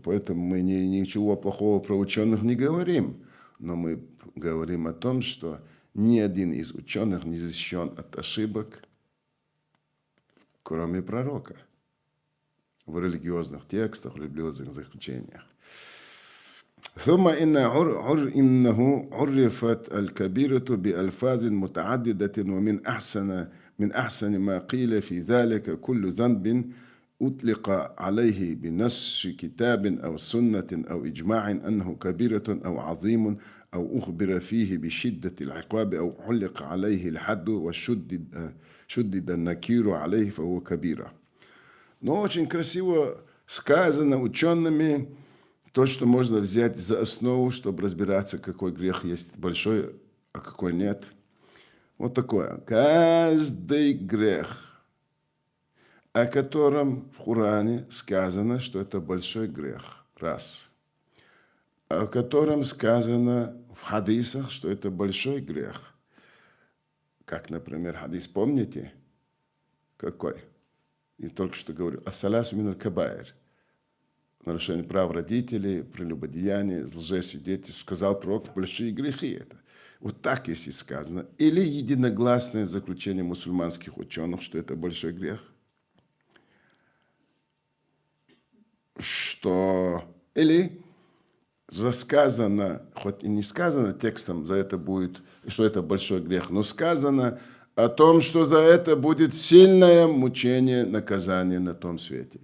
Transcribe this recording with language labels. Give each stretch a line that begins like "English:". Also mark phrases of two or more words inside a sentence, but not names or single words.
Russian: Поэтому мы ничего плохого про ученых не говорим. Но мы говорим о том, что ни один из ученых не защищен от ошибок, кроме пророка. В религиозных текстах, в религиозных заключениях.
Arabic: ثم إنه عرفت الكبيرة بألفاظ متعددة ومن أحسن ما قيل في ذلك كل ذنب أطلق عليه بنص كتاب أو سنة أو إجماع أنه كبيرة أو عظيم أو أخبر فيه بشدة العقاب أو علق عليه الحد وشدد النكير عليه فهو كبيرة.
Russian: Но очень красиво сказано учеными, то, что можно взять за основу, чтобы разбираться, какой грех есть большой, а какой нет. Вот такое. Каждый грех, о котором в Коране сказано, что это большой грех. Раз. О котором сказано в хадисах, что это большой грех. Как, например, хадис, помните? Какой? Я только что говорил.
Arabic: الثلاث من الكبائر.
Russian: Нарушение прав родителей, прелюбодеяние, лжесвидетельство, сказал пророк, большие грехи это. Вот так, если сказано. Или единогласное заключение мусульманских ученых, что это большой грех. Или рассказано, хоть и не сказано текстом, за это будет, что это большой грех, но сказано о том, что за это будет сильное мучение, наказание на том свете.